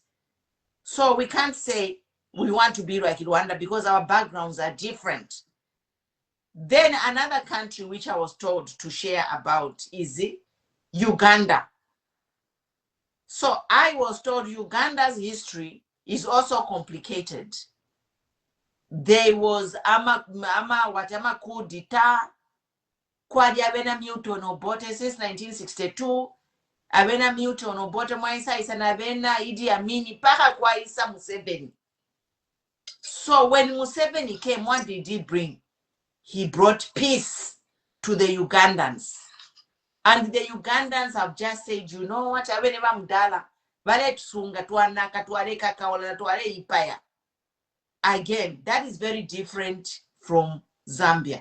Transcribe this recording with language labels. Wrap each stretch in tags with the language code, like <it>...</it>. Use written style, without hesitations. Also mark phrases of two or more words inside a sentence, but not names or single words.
<en>So we can't say we want to be like Rwanda because our backgrounds are different. Then another country which I was told to share about is Uganda. So I was told Uganda's history is also complicated. There was</en> <bem>ama coup d'etat kwadi abena Milton Obote since 1962. Abena Milton Obote mwaisa isa na abena Idi Amini paka kwa Isa Museveni.</bem> <en>So when Museveni came, what did he bring? He brought peace to the Ugandans. And the Ugandans have just said, you know what, again, that is very different from Zambia.</en>